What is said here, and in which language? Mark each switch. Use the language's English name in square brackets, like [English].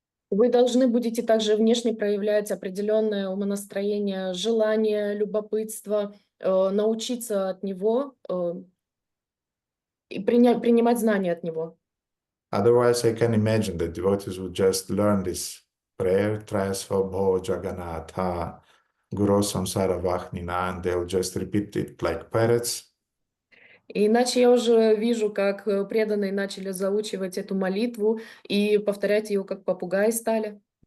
[Russian] Вы должны будете также внешне проявлять определенное умонастроение, желание, любопытство, научиться от него и принимать знания от него. [English] Otherwise, I can imagine that devotees would just learn this prayer, Trayasvabho Jagannatha Guru Samsara Vahnina, and they'll just repeat it like parrots. [Russian] Иначе я уже вижу, как преданные начали заучивать эту молитву и повторять ее, как попугаи стали.